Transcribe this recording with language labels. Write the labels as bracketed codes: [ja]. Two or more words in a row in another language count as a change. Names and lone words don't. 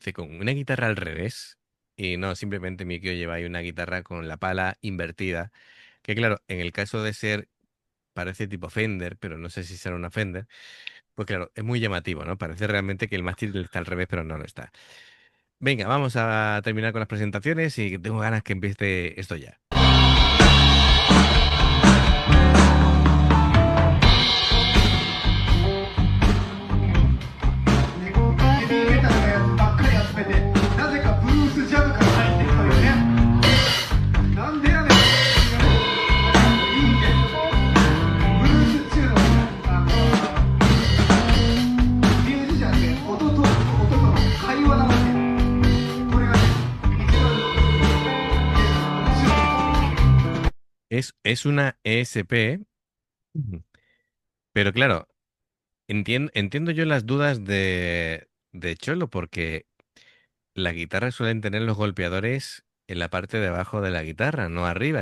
[es] Dice, con una guitarra al revés. Y no, simplemente Mikio lleva ahí una guitarra con la pala invertida. Que claro, en el caso de ser, parece tipo Fender, pero no sé si será una Fender. Pues claro, es muy llamativo, ¿no? Parece realmente que el mástil está al revés, pero no lo está. Venga, vamos a terminar con las presentaciones y tengo ganas que empiece esto ya. [ja] ヘビーメタルのやつばっかり集めてなぜかブルースジャムから入ってきたよね。なんでやねん。いいんでブルースっていうのはミュージシャンで音との会話なわけ。これがね一番の [es] Es una ESP, ujú, pero claro, entiendo yo las dudas de Cholo, porque las guitarras suelen tener los golpeadores en la parte de abajo de la guitarra, no arriba.